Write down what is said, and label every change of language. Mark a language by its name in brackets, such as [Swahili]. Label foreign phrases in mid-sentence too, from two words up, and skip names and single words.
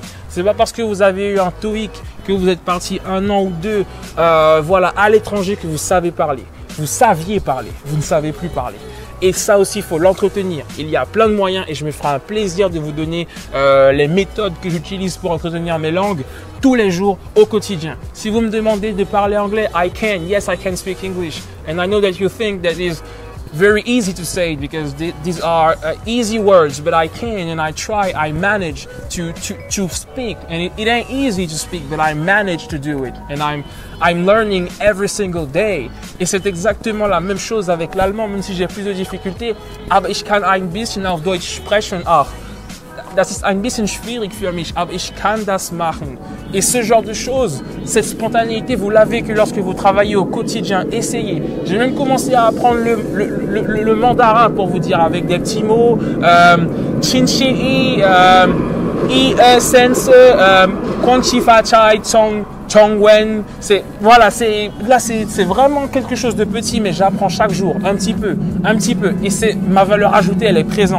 [French] C'est pas parce que vous avez eu un TOEIC, que vous êtes parti 1 an ou 2 voilà, à l'étranger que vous savez parler. Vous saviez parler, vous ne savez plus parler. Et ça aussi, il faut l'entretenir. Il y a plein de moyens et je me ferai un plaisir de vous donner les méthodes que j'utilise pour entretenir mes langues tous les jours au quotidien. Si vous me demandez de parler anglais, [English] I can. Yes, I can speak English. And I know that you think that is very easy to say because these are easy words, but I can and I try, I manage to speak. And it ain't easy to speak, but I manage to do it. And I'm learning every single day. [French] Et c'est exactement la même chose avec l'allemand, même si j'ai plus de difficultés. [German] Aber ich kann ein bisschen auf Deutsch sprechen auch. Das ist ein bisschen schwierig für mich, aber ich kann das machen. [French] Et ce genre de choses, cette spontanéité, vous l'avez que lorsque vous travaillez au quotidien. Essayez. J'ai même commencé à apprendre le mandarin pour vous dire avec des petits mots. Chinchi, sense, Konchifa chai, Chongwen, c'est vraiment quelque chose de petit, mais j'apprends chaque jour, un petit peu, et c'est ma valeur ajoutée, elle est présente.